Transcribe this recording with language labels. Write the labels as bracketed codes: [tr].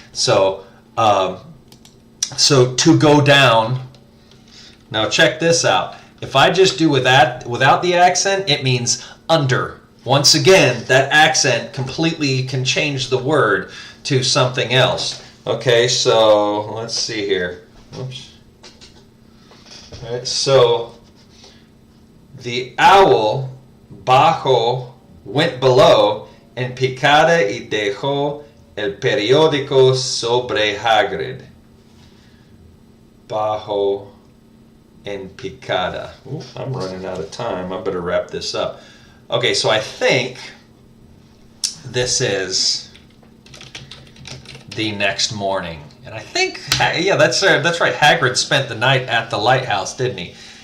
[en] So to go down. Now check this out. If I just do without the accent, it means under. Once again, that accent completely can change the word to something else. Okay, so let's see here. Oops. All right, so the owl, [es] bajo, [en] went below, [es] en picada y dejó el periódico sobre Hagrid. Bajo en picada. [en] Ooh, I'm running out of time. I better wrap this up. Okay, so I think this is the next morning. And I think, yeah, that's right. Hagrid spent the night at the lighthouse, didn't he?